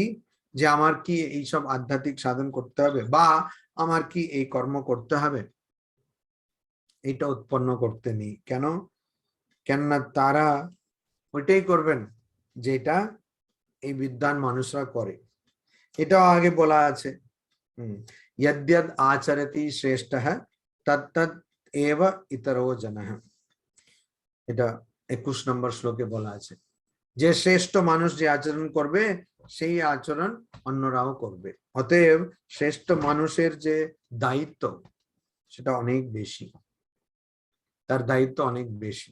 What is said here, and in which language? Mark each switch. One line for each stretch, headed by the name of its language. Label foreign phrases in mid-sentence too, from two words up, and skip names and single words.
Bangla: যে আমার কি এইসব আধ্যাত্মিক সাধন করতে হবে, বা আমার কি এই কর্ম করতে হবে, এটা উৎপন্ন করতে নেই। কেন? কেননা তারা ওইটাই করবেন যেটা এই বিদ্বান মানুষরা করে। এটাও আগে বলা আছে,
Sanskrit: यद्यद आचरति श्रेष्ठः तत्तद एव इतरो जनः।
Bangla: এটা 21 নম্বর শ্লোকে বলা আছে যে শ্রেষ্ঠ মানুষ যে আচরণ করবে সেই আচরণ অন্যরাও করবে। অতএব শ্রেষ্ঠ মানুষের যে দায়িত্ব সেটা অনেক বেশি, তার দায়িত্ব অনেক বেশি।